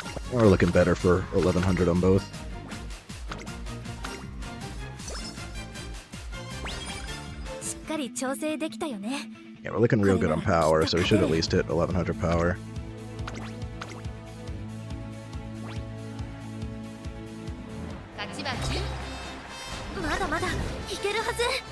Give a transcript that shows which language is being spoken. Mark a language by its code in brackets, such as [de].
[en] We're looking better for 1100 on both. [ja] しっかり調整できたよね。 [en] Yeah, we're looking real good on power, so we should at least hit 1100 power. [ja] 勝ちは10。まだまだいけるはず。